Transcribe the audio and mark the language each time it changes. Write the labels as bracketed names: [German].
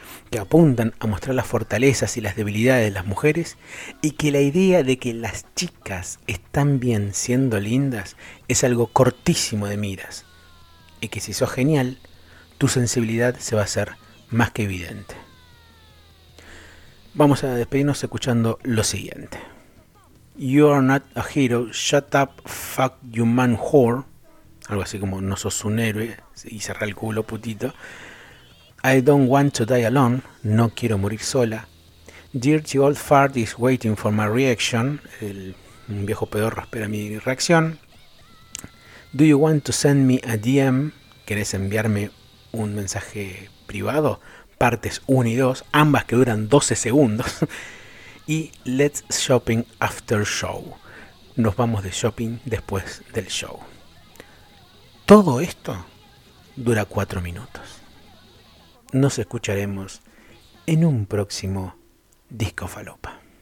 [Spanish] que apuntan a mostrar las fortalezas y las debilidades de las mujeres y que la idea de que las chicas están bien siendo lindas es algo cortísimo de miras y que si sos genial, tu sensibilidad se va a hacer más que evidente. Vamos a despedirnos escuchando lo siguiente. [English] You are not a hero, shut up, fuck you man whore. [Spanish] Algo así como no sos un héroe y cerrá el culo putito. [English] I don't want to die alone, no quiero morir sola. Dirty old fart is waiting for my reaction. [Spanish] Un viejo pedorro espera mi reacción. [English] Do you want to send me a DM? [Spanish] ¿Querés enviarme un mensaje privado? Partes 1 y 2, ambas que duran 12 segundos. [English] Y let's shopping after show. [Spanish] Nos vamos de shopping después del show. Todo esto dura 4 minutos. Nos escucharemos en un próximo Disco Falopa.